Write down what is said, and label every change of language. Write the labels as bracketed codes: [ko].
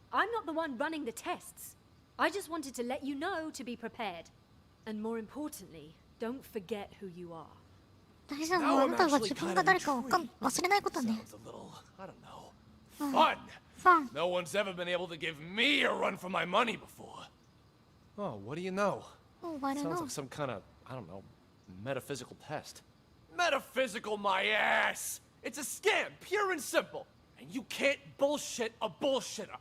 [en] I'm not the one running the tests. I just wanted to let you know to be prepared. And more importantly, don't forget who you are. [ja] 大事なのはあなたが自分が誰かを忘れないことね。 [en] Sounds a little, I don't know, fun. [ja] ファン。 [en] No one's ever been able to give me a run for my money before. Oh, what do you know? [ja] おう、バレ [en] Sounds [ja] の [en] like。 some kind of, I don't know, metaphysical test. Metaphysical my ass! It's a scam, pure and simple. And you can't bullshit a bullshitter.